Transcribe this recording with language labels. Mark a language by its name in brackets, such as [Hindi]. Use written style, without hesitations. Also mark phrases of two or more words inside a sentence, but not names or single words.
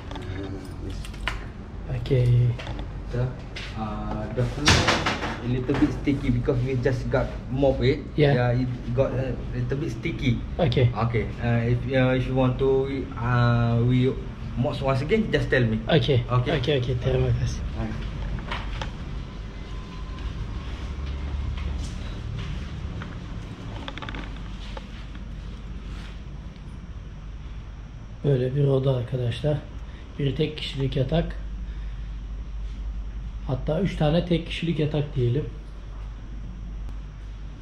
[English] Okay. The floor a little bit sticky because we just got mop it. Yeah. It got a little bit sticky. Okay. Okay. If you want to we mop once again, just tell me. Okay. Okay. Okay. Okay. [Indonesian] Terima kasih. [Turkish] Böyle bir oda arkadaşlar. Bir tek kişilik yatak. Hatta 3 tane tek kişilik yatak diyelim.